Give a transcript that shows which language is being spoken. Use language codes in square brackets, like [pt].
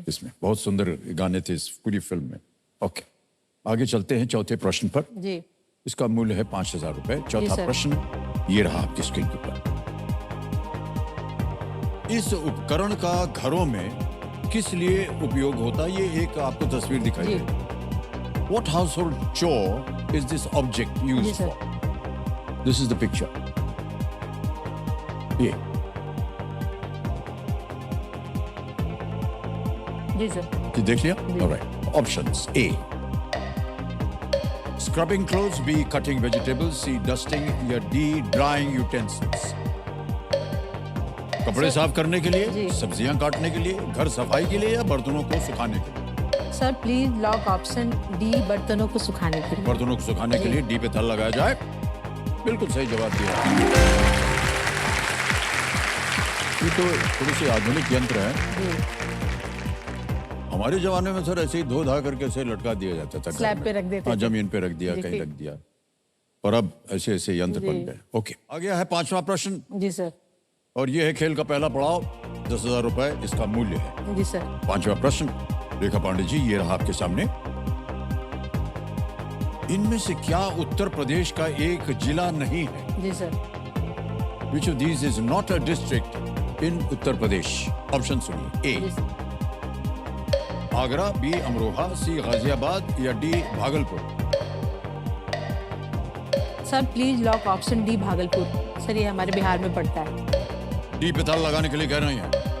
[hi] इसमें बहुत सुंदर गाने थे इस पूरी फिल्म में। ओके, आगे चलते हैं चौथे प्रश्न पर। जी इसका मूल्य है 5000 रुपए। चौथा सर। प्रश्न ये रहा आपकी स्क्रीन के ऊपर। इस उपकरण का घरों में किस लिए उपयोग होता है? ये एक आपको तस्वीर दिखाई जी। दे। [en] What household chore is this object [hi] ji [en] used [hi] sir. [en] for? This is the picture. [hi] ये जी सर। ये देख लिया? [en] Alright. Options: A. Scrubbing clothes, B. Cutting vegetables, C. Dusting [hi] या [en] D. Drying utensils. [hi] कपड़े साफ करने के लिए, जी। सब्जियां काटने के लिए, घर सफाई के लिए या बर्तनों को सुखाने के लिए? Sir [en] please lock option D [hi] बर्तनों को सुखाने के लिए। बर्तनों को सुखाने के जी। लिए डी पे ताला लगाया जाए। बिल्कुल सही जवाब दिया। ये तो थोड़ी सी आधुनिक यंत्र है। जी हमारे जमाने में सर ऐसे ही धो धा करके ऐसे लटका दिया जाता था घर स्लैब में। पे रख देते हाँ, थे। जमीन पे रख दिया, जी। कहीं रख दिया। पर अब ऐसे ऐसे यंत्र बन गए। ओके, आ गया है 5वां प्रश्न, जी सर। और ये है खेल का पहला पड़ाव। 10,000 रुपए इसका मूल्य है। जी सर। 5वां प्रश्न, रेखा पांडे जी, ये रहा आपके सामने। इनमें से क्या उत्तर प्रदेश का एक जिला नहीं है? जी sir. [en] Which of these is not a district in Uttar Pradesh? [hi] Option सुनिए। जी ए सर। आगरा, बी अमरोहा, सी गाजियाबाद या D Bhagalpur. Sir [en] please lock option D [hi] Bhagalpur. Sir ये हमारे बिहार में पड़ता है। डी पे ताला लगाने के लिए कह रही हैं।